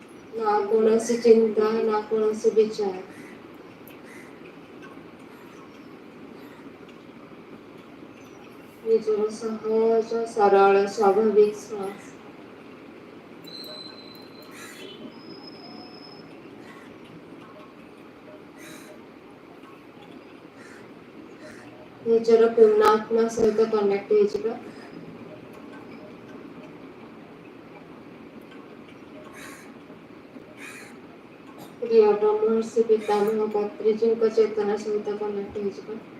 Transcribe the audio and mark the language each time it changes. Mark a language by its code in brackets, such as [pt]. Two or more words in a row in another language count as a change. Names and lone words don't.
[mr] ना कोणाची चिंता, ना कोणाचे विचार. निजर सहज सरळ स्वाभाविक श्वास. [or] ନିଜର ପୂର୍ଣ୍ଣାତ୍ମା ସହିତ କନେକ୍ଟ ହେଇଯିବା. ପ୍ରିୟ ବ୍ରହ୍ମର୍ଷି ପିତାମହ ପତ୍ରିଜୀଙ୍କ ଚେତନା ସହିତ କନେକ୍ଟ ହେଇଯିବା.